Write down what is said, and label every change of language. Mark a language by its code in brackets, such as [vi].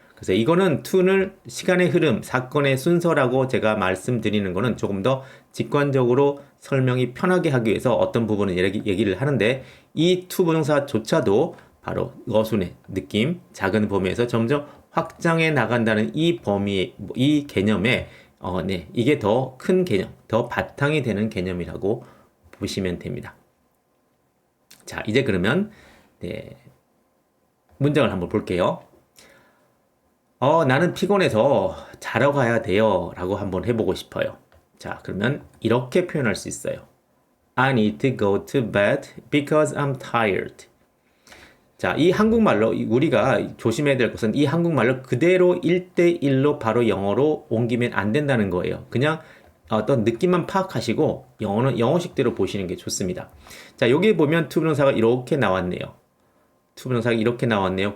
[ko] 그래서 이거는 to는 시간의 흐름, 사건의 순서라고 제가 말씀드리는 거는 조금 더 직관적으로 설명이 편하게 하기 위해서 어떤 부분은 얘기를 하는데 이 to 부정사조차도 바로 어순의 느낌, 작은 범위에서 점점 확장해 나간다는 이 범위, 이 개념에 네, 이게 더 큰 개념, 더 바탕이 되는 개념이라고 보시면 됩니다. 자, 이제 그러면 네, 문장을 한번 볼게요. 나는 피곤해서 자러 가야 돼요. 라고 한번 해보고 싶어요. 자, 그러면 이렇게 표현할 수 있어요. [en] I need to go to bed because I'm tired. [ko] 자, 이 한국말로 우리가 조심해야 될 것은 이 한국말로 그대로 1대1로 바로 영어로 옮기면 안 된다는 거예요. 그냥 어떤 느낌만 파악하시고 영어는 영어식대로 보시는 게 좋습니다. 자, 여기 보면 투부정사가 이렇게 나왔네요. 투부정사가 이렇게 나왔네요.